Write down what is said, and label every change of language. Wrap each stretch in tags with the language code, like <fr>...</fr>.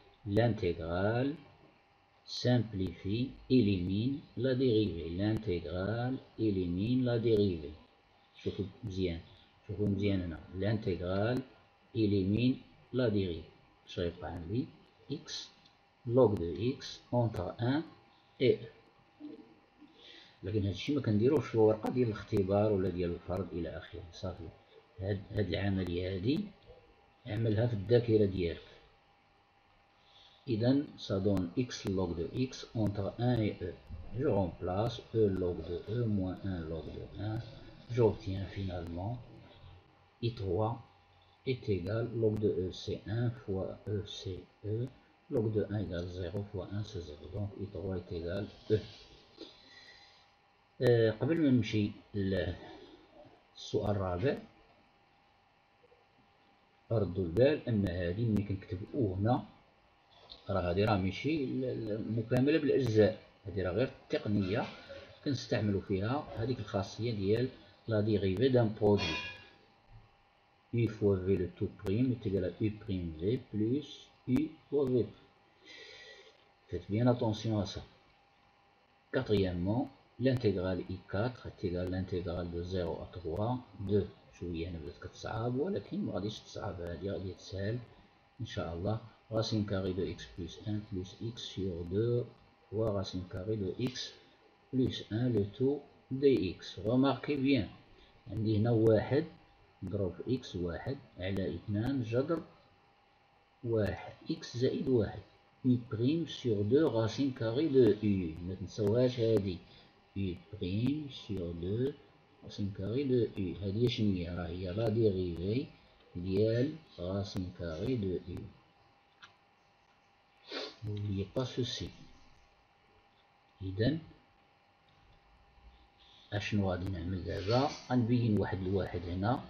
<fr>L'intégrale simplifie, élimine la dérivée. L'intégrale élimine la dérivée.</fr> <ar>شوفوا مزيان هنا.</ar> <fr>L'intégrale élimine la dérivée. Je</fr> <ar>غيبقى عندي</ar> <fr>x log de x entre 1 et e.</fr> <ar>لكن هادشي ما كنديروش في الورقه ديال الاختبار ولا ديال الفرض الى اخره. صافي هاد العمليه هادي اعملها في الذاكره ديالك.</ar> <fr>اذا ça donne x log de x entre 1 et e. Je remplace e log de e moins 1 log de 1. J'obtiens finalement i3 est égal log de e c'est 1 fois e c'est e. Log de 1 égale 0 fois 1 c'est 0. Donc i3 est égal e.</fr> <ar>قبل ما نمشي للسؤال الرابع، ردوا البال ان هذه ملي كنكتب او هنا هذه ماشي مكامله بالاجزاء، هذه غير التقنيه كنستعملوا فيها هذيك الخاصيه ديال لا ديريفي دان برودوي.</ar> <fr>u fois v le tout prime est égal à u prime v plus u fois v. Faites bien attention à ça. Quatrièmement, l'intégrale i4 est égale à l'intégrale de 0 à 3 de</fr> <ar>شويه هنا بدات كتصعب، ولكن ما غاديش تصعب، هادي غادي تسهل ان شاء الله.</ar> <fr>racine carrée de x plus 1 plus x sur 2 fois racine carrée de x plus 1 le tout dx. remarquez bien</fr> <ar>عندي هنا واحد نضرب في x واحد على 2 جذر واحد x زائد واحد</ar> <fr>u prime sur 2 racine carrée de u.</fr> <ar>ما تنساوهاش هادي</ar> <fr>u prime sur 2 racine carrée de u.</fr> <ar>هادي شنو راه هي لا ديريفي ديال racine carrée de u.</ar> <fr>N'oubliez pas ceci.</fr> <ar>إذا اشنو غادي نعمل دابا؟ غنبين واحد الواحد هنا.</ar>